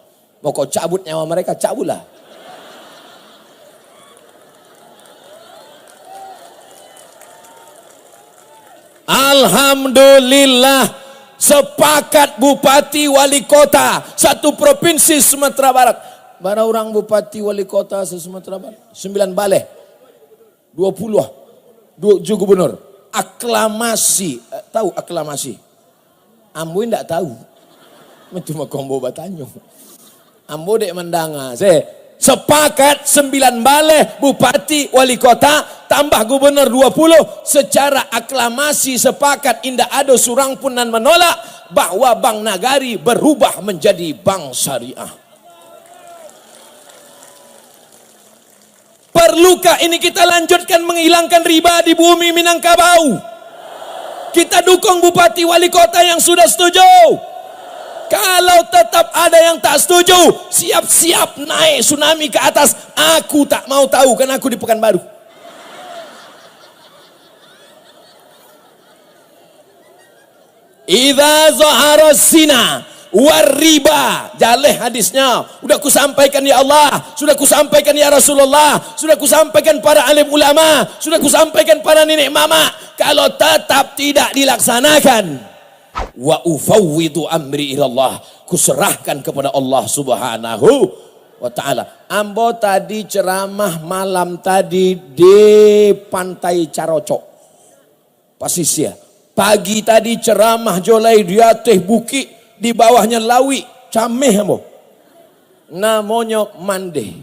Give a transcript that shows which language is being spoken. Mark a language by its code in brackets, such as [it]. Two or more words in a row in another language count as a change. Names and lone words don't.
[id] Mau kau cabut nyawa mereka, cabutlah. Alhamdulillah, sepakat bupati wali kota satu provinsi Sumatera Barat. Mana orang bupati wali kota Sumatera Barat? 9 balai, 20 gubernur. Aklamasi, tahu aklamasi? [min] Ambo tidak tahu. Cuma kombo batanyo. Ambo dek mendanga. [id] Sepakat 9 balai, bupati, wali kota, tambah gubernur 20. Secara aklamasi sepakat, indah ada surang pun nan menolak bahwa Bank Nagari berubah menjadi bank syariah. Perlukah ini kita lanjutkan menghilangkan riba di bumi Minangkabau? Kita dukung bupati wali kota yang sudah setuju. Kalau tetap ada yang tak setuju, siap-siap naik tsunami ke atas. Aku tak mau tahu, kan aku di Pekanbaru. [ar] Idza zahara zina wariba, [min] jaleh hadisnya. [id] Sudah kusampaikan ya Allah, sudah kusampaikan ya Rasulullah, sudah kusampaikan para alim ulama, sudah kusampaikan para nenek mama. Kalau tetap tidak dilaksanakan, [ar] wa ufawwidu amri ilallah, [id] kuserahkan kepada Allah [ar] Subhanahu wa taala. [min] Ambo tadi ceramah malam tadi di Pantai Carocok, Pasisia. Pagi tadi ceramah jolai di atas bukit, di bawahnya lawi, cameh ambo. [id] Namanya Mande.